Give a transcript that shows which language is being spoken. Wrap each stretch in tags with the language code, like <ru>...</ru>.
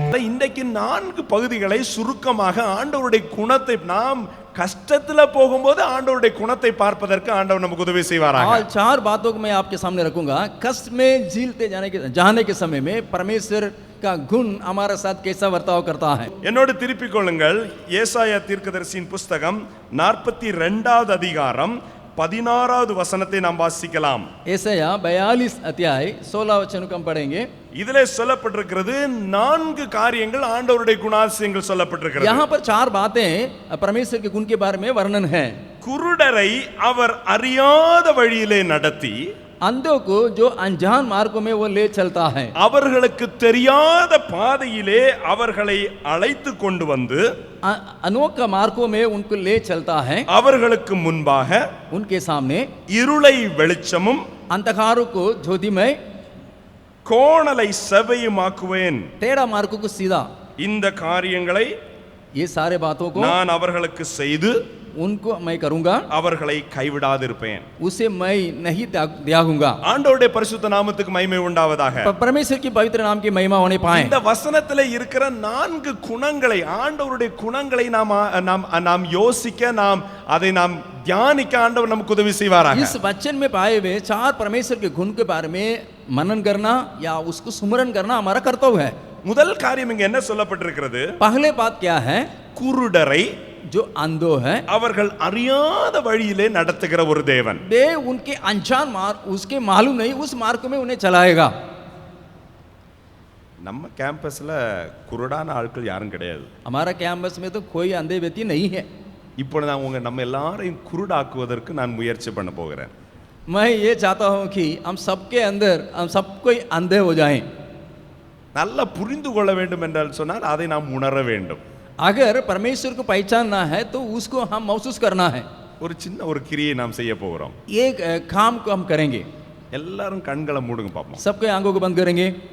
<ta>இன்றைக்கு 4 பகுதிகளை சுருக்கமாக ஆண்டவருடைய குணத்தை நாம் கஷ்டத்துல போகும்போது ஆண்டவருடைய குணத்தை பார்ப்பதற்கு ஆண்டவர் நமக்கு உதவி செய்வாராக.</ta> <hi>और 4 बातों को मैं आपके सामने रखूंगा. कष्ट में झीलते जाने के समय में परमेश्वर का गुण हमारे साथ कैसा बर्ताव करता है.</hi> <ta>என்னோடு திருப்பிக் கொள்ளுங்கள். ஏசாயா தீர்க்கதரிசியின் புஸ்தகம் 42வது அதிகாரம் 16வது வசனத்தை நாம் வாசிக்கலாம்.</ta> <hi>ஏசாயா 42 अध्याय 16 वचन को हम पढ़ेंगे.</hi> <ta>இதிலே சொல்லப்பட்டிருக்கிறது 4 காரியங்கள் ஆண்டவருடைய குணாதிசயங்கள் சொல்லப்பட்டிருக்கிறது.</ta> <hi>यहाँ पर 4 बातें परमेश्वर के गुण के बारे में वर्णन है.</hi> <ta>குருடரை அவர் அறியாத வழியிலே நடத்தி</ta> <hi>अंधों को जो अनजान मार्गों में वो ले चलता है.</hi> <ta>அவர்களுக்கு தெரியாத பாதையிலே அவர்களை அழைத்து கொண்டு வந்து</ta> <hi>अनोखा मार्गों में उनको ले चलता है.</hi> <ta>அவர்களுக்கு முன்பாக</ta> <hi>उनके सामने</hi> <ta>இருளை வெளிச்சமும்</ta> <hi>अंधकारों को ज्योतिमय</hi> <ta>கோணலை செவ்வையுமாக்குவேன்.</ta> <hi>टेढ़ा मार्ग को सीधा.</hi> <ta>இந்த காரியங்களை</ta> <hi>ये सारे बातों को</hi> <ta>நான் அவர்களுக்கு செய்து</ta> <hi>उनको मैं करूंगा.</hi> <ta>அவர்களை கைவிடாதிருப்பேன்.</ta> <hi>उसे मैं नहीं त्यागूंगा.</hi> <ta>ஆண்டவருடைய பரிசுத்த நாமத்துக்கு மகிமை உண்டாவதாக.</ta> <hi>परमेश्वर की पवित्र नाम की महिमा होने पाए.</hi> <ta>இந்த வசனத்திலே இருக்கிற 4 குணங்களை ஆண்டவருடைய குணங்களை நாம் யோசிக்க அதை நாம் தியானிக்க ஆண்டவர் நமக்கு உதவி செய்வாராக.</ta> <hi>इस वचन में पाए हुए 4 परमेश्वर के गुण के बारे में मनन करना या उसको सुमरन करना हमारा कर्तव्य है.</hi> <ta>முதல் காரியம் இங்க என்ன சொல்லப்பட்டிருக்கிறது?</ta> <hi>पहले बात क्या है?</hi> <ta>குருடரை</ta> <hi>जो अंधो है</hi> <ta>அவர்கள் அறியாத வழியிலே நடத்துகிற ஒரு தேவன்.</ta> <hi>वे उनके अनजान मार्ग उसके मालूम नहीं उस मार्ग में उन्हें चलाएगा.</hi> <ta>நம்ம கேம்பஸ்ல குருடான ஆட்கள் யாரும் கிடையாது.</ta> <hi>हमारा कैंपस में तो कोई अंधे व्यक्ति नहीं है.</hi> <ta>இப்போ நான் நம்ம எல்லாரையும் குருடாக்குவதற்கு நான் முயற்சி பண்ண போகிறேன்.</ta> <hi>मैं ये चाहता हूं कि हम सबके अंदर हम सब कोई अंधे हो जाएं.</hi> <ta>நல்லா புரிந்து கொள்ள வேண்டும் என்றால் சொன்னால் அதை நாம் உணர வேண்டும்.</ta> <hi>अगर परमेश्वर को पहचानना है तो उसको हम महसूस करना है.</hi> <ta>ஒரு சின்ன ஒரு கிரியை நாம் செய்ய போகிறோம்.</ta> <hi>एक काम को हम करेंगे.</hi> <ta>எல்லாரும் கண்களை மூடுங்க பாப்போம்.</ta> <hi>सबके आंखों को बंद करेंगे.</hi>